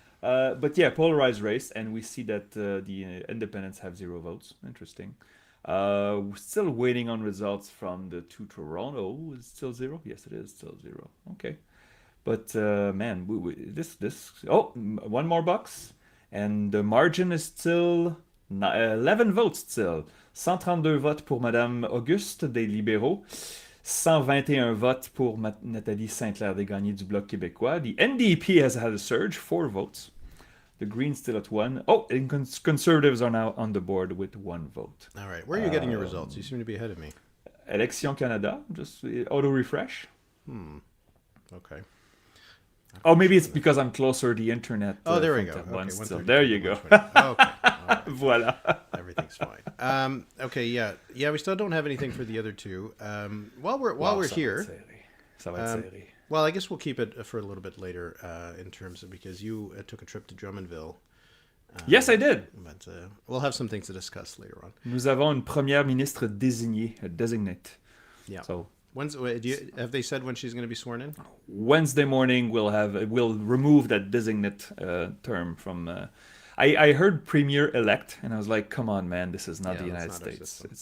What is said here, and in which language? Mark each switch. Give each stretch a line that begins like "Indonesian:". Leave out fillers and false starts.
English: But yeah, polarized race. And we see that the independents have 0 votes. Interesting. We're still waiting on results from the 2 Toronto. Is it still 0? Yes, it is still 0. Okay. But man, one more box. And the margin is still 11 votes still.
French: 132 votes pour Madame Auguste des Libéraux. 121 votes pour Nathalie Sinclair-Desgagnés du Bloc Québécois.
English: The NDP has had a surge, 4 votes. The Greens still at 1. Oh, and Conservatives are now on the board with 1 vote. All right. Where are you getting your results? You seem to be ahead of me. Election Canada. Just auto-refresh. Okay. Oh, maybe it's because I'm closer to the internet. Oh, there we from Terrebonne Okay, still. There you go. 132, okay. All right.
French: Voilà.
English: Everything's fine. Okay, yeah. We still don't have anything for the other two. While we're here,
French: Ça va être serré.
English: well, I guess we'll keep it for a little bit later in terms of because you took a trip to Drummondville. Yes, I did. But we'll have some things to discuss later on.
French: Nous avons une première ministre désignée, designate.
English: Yeah. So have they said when she's going to be sworn in? Wednesday morning we'll remove that designate term from. I heard premier elect and I was like, come on, man, this is not the United States.